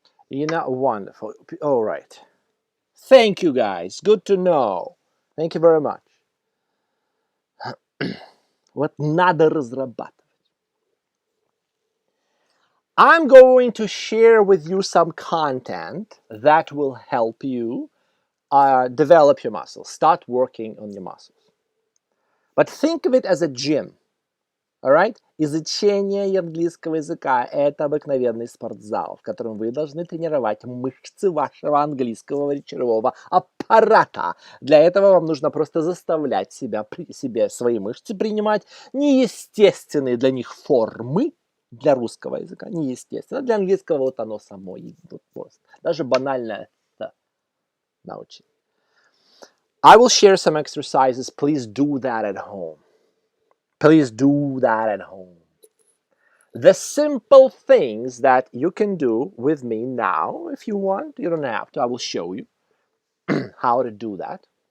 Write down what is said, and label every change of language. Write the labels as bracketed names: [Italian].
[English] You're not wonderful. All right. Thank you, guys. Good to know. Thank you very much. [Russian] Вот надо разрабатывать. [English] I'm going to share with you some content that will help you develop your muscles. Start working on your muscles. But think of it as a gym. Alright? [Russian] Изучение английского языка – это обыкновенный спортзал, в котором вы должны тренировать мышцы вашего английского речевого аппарата. Для этого вам нужно просто заставлять свои мышцы принимать неестественные для них формы. Для русского языка неестественно. Для английского вот оно само идет просто. Даже банально это научить. [English] I will share some exercises. Please do that at home. Please do that at home. The simple things that you can do with me now, if you want, you don't have to. I will show you how to do that.